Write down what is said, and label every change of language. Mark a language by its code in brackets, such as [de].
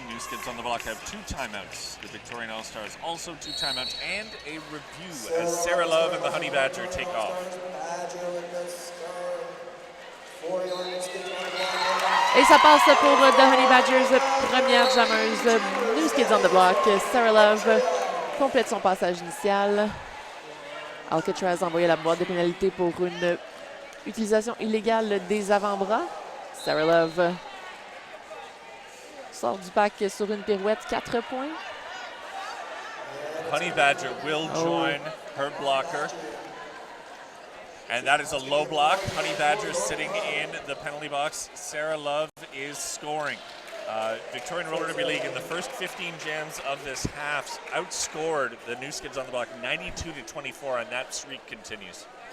[en] New Skids on the block have 2 timeouts. The Victorian All-Stars also 2 timeouts and a review as Sarah Love and the Honey Badger take off. [fr] Et ça passe pour The Honey Badgers, première jammeuse. New Skids on the block. Sarah Love complète son passage initial. Alcatraz a envoyé la boîte de pénalité pour une utilisation illégale des avant-bras. Sarah Love sort du pack sur une pirouette, 4 points. [en] Honey Badger will join her blocker And that is a low block. Honey Badger sitting in the penalty box. Sarah Love is scoring. Victorian Roller Derby League in the first 15 jams of this half outscored the new Skids on the block 92-24, and that streak continues.